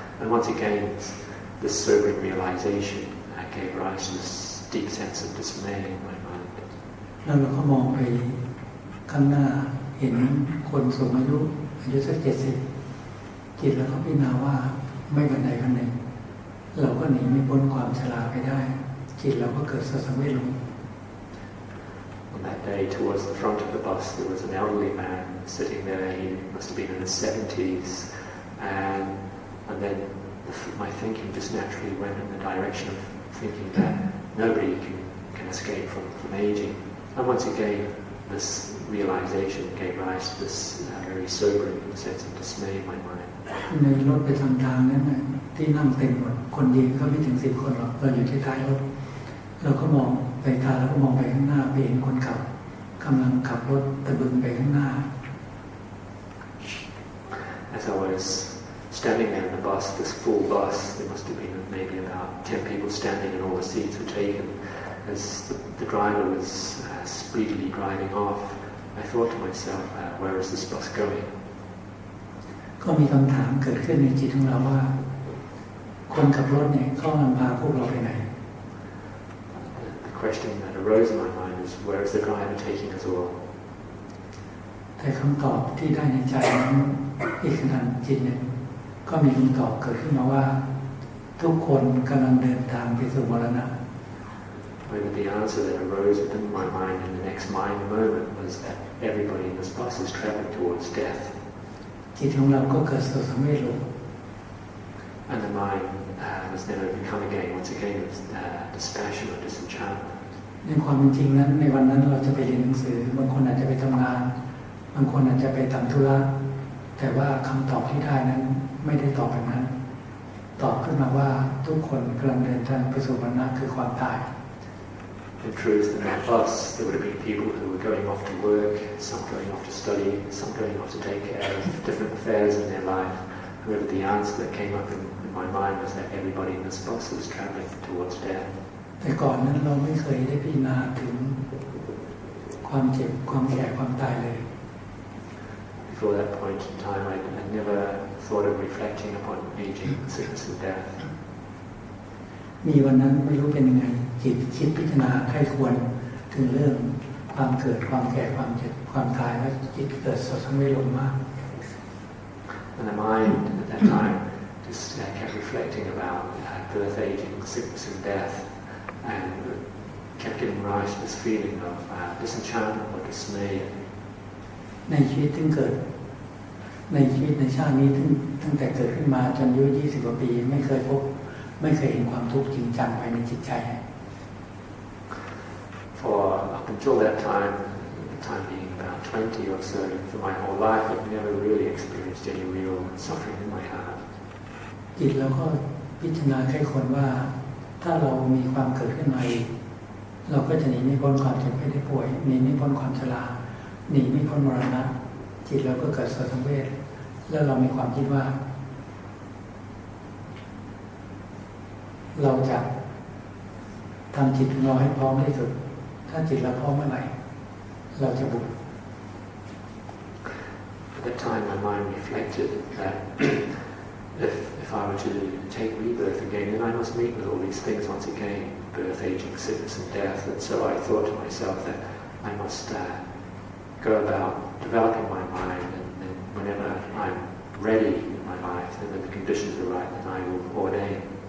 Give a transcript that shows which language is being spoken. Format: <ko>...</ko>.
<en>And once again, this sobering realization gave rise to this deep sense of dismay in my mind.</en> <th>แล้วเราก็มองไปข้างหน้าเห็นคนสูงอายุสัก70จิตแล้วก็พิจารณาว่าไม่วันใดวันหนึ่งเราก็หนีไม่พ้นความชราไปได้จิตเราก็เกิดสังเวชลง</th> <en>On that day, towards the front of the bus, there was an elderly man sitting there. He must have been in his 70s, and then my thinking just naturally went in the direction of thinking that nobody can escape from aging. And once again, this realization gave rise to this very sobering sense of dismay in my mind.</en> <th>ในรถไปทางนั้นน่ะที่นั่งเต็มหมดคนยืนก็ไม่ถึง10 คนหรอกเราอยู่ที่ท้ายรถเราก็มองไปทางแล้วก็มองไปข้างหน้าไปเห็นคนขับกำลังขับรถตะบึงไปข้างหน้า</th> <en>As I was standing there in the bus, this full bus, there must have been maybe about 10 people standing and all the seats were taken. As the driver was speedily driving off, I thought to myself, where is this bus going?</en> <th>ก็มีคำถามเกิดขึ้นในจิตของเราว่าคนขับรถเนี่ยเขานำพาพวกเราไปไหน</th> <en>The question that arose in my mind is, where is the driver taking us all?</en> <th>แต่คำตอบที่ได้ในใจนั้นอีกขณะจิตหนึ่งก็มีคำตอบเกิดขึ้นมาว่าทุกคนกำลังเดินทางไปสู่มรณะ</th> <en>But the answer that arose within my mind in the next moment was that everybody in this bus is traveling towards death.</en> <th>จิตของเราก็เกิดสังเวชลง</th> <en>And the mind was then overcome again, once again, with dispassion or disenchantment.</en> <th>ในความจริงนั้นในวันนั้นเราจะไปเรียนหนังสือบางคนอาจจะไปทำงานบางคนอาจจะไปทำธุระแต่ว่าคำตอบที่ได้นั้นไม่ได้ตอบแบบนั้นตอบขึ้นมาว่าทุกคนกำลังเดินทางไปสู่มรณะคือความตาย</th> <en>In truth, in that bus, there would have been people who were going off to work, some going off to study, some going off to take care of different affairs in their life. However, the answer that came up in my mind was that everybody in this bus was traveling towards death.</en> <th>แต่ก่อนนั้นเราไม่เคยได้พิจารณาถึงความเจ็บความแก่ความตายเลย</th> <en>Before that point in time, I never thought of reflecting upon aging, sickness and death.</en> <th>มีวันนั้นไม่รู้เป็นยังไงจิตคิดพิจารณาใคร่ควรถึงเรื่องความเกิดความแก่ความเจ็บความตายแล้วจิตเกิดสังเวชลงมาก</th> <en>And the mind at that time just kept reflecting about birth, aging, sickness and death, and kept giving rise to this feeling of disenchantment or dismay.</en> <th>ในชีวิตที่เกิดในชีวิตในชาตินี้ตั้งแต่เกิดขึ้นมาจนอายุ20 กว่าปีไม่เคยเห็นความทุกข์จริงจังภายในจิตใจ</th> <en>For up until that time being about 20 or so, for my whole life, I've never really experienced any real suffering in my heart.</en> <th>จิตเราก็พิจารณาแค่คนว่าถ้าเรามีความเกิดขึ้นมาเราก็จะหนีไม่พ้นความเจ็บไข้ได้ป่วยหนีไม่พ้นความชราหนีไม่พ้นมรณะจิตเราก็เกิดสังเวชแล้วเรามีความคิดว่าเราจะทำจิตของเราให้พร้อมที่สุดถ้าจิตเราพร้อมเมื่อไหร่เราจะบุญ</th> <en>At that time, my mind reflected that if I were to take rebirth again, then I must meet with all these things once again: birth, aging, sickness, and death. And so I thought to myself that I must go about developing my mind, and whenever I'm ready in my life, and when the conditions are right, then I will ordain.</en>